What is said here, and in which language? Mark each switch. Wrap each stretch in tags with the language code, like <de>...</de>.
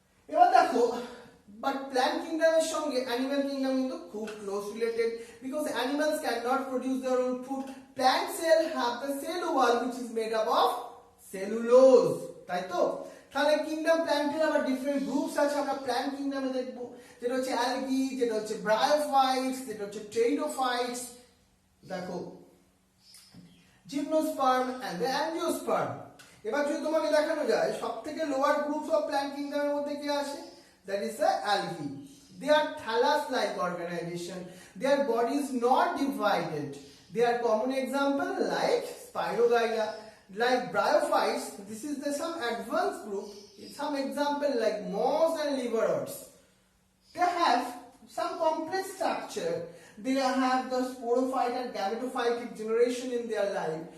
<bn>এবার দেখো,</bn> <en>but plant kingdom এর সঙ্গে animal kingdom</en> <bn>কিন্তু খুব</bn> <en>close related because animals cannot produce their own food. Plant cell have the cell wall which is made up of cellulose, তাই তো?</en> <bn>তাহলে কিংডম প্ল্যান্টের আবার ডিফারেন্ট গ্রুপস আছে, আমরা প্ল্যান্ট কিংডমে দেখবো, যেটা হচ্ছে অ্যালগি, যেটা হচ্ছে ব্রায়োফাইটস, যেটা হচ্ছে টেরিডোফাইটস, দেখো জিমনোস্পার্ম এন্ড দ্য অ্যাঞ্জিওস্পার্ম। এবার যদি তোমাকে দেখানো যায় সবথেকে লোয়ার গ্রুপস অফ প্ল্যান্ট কিংডমের মধ্যে কি আসে,</bn> <en>That is the algae. They are thallus-like organization. Their body is not divided. They are common example like Spirogyra, like bryophytes. This is the some advanced group. Some example like moss and liverworts. They have some complex structure. They have the sporophyte and gametophytic generation in their life.</en>